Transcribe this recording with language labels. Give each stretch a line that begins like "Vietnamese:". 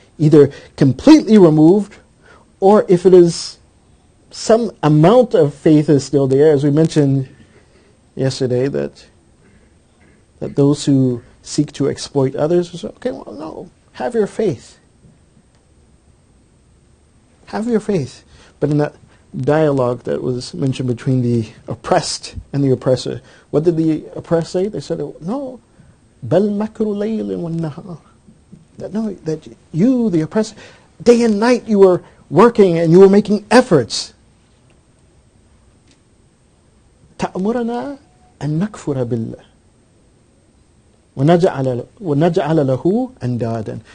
English: Either completely removed, or if it is some amount of faith is still there, as we mentioned yesterday, that those who seek to exploit others will say, okay, well, no, have your faith. Have your faith. But in that dialogue that was mentioned between the oppressed and the oppressor, what did the oppressed say? They said, no,
Arabic: بَلْ مَكْرُ لَيْلٍ وَالنَّهَارِ.
English: That you, the oppressor, day and night you were working and you were making efforts.
Arabic: تَأْمُرَنَا أَن نَكْفُرَ بِاللَّهِ وَنَجْعَلَ لَهُ أَنْدَادًا.